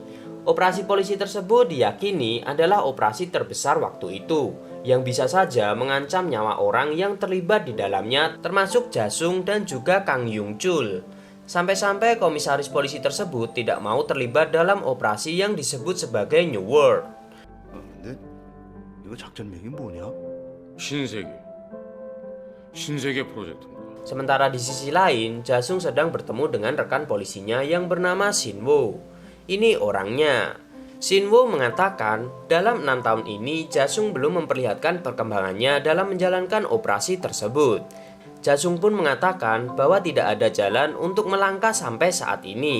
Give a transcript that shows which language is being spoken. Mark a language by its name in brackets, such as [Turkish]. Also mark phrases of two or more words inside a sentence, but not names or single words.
[Indonesian] Operasi polisi tersebut diyakini adalah operasi terbesar waktu itu, yang bisa saja mengancam nyawa orang yang terlibat di dalamnya termasuk Jasung dan juga Kang Yung Chul. Sampai-sampai komisaris polisi tersebut tidak mau terlibat dalam operasi yang disebut sebagai New World. [Korean] 근데 이거 작전명이 뭐냐? 신세계 프로젝트입니다. [Indonesian] Sementara di sisi lain, Jasung sedang bertemu dengan rekan polisinya yang bernama Shinwo. Ini orangnya. Shinwo mengatakan, dalam 6 tahun ini Jasung belum memperlihatkan perkembangannya dalam menjalankan operasi tersebut. Jasung pun mengatakan bahwa tidak ada jalan untuk melangkah sampai saat ini.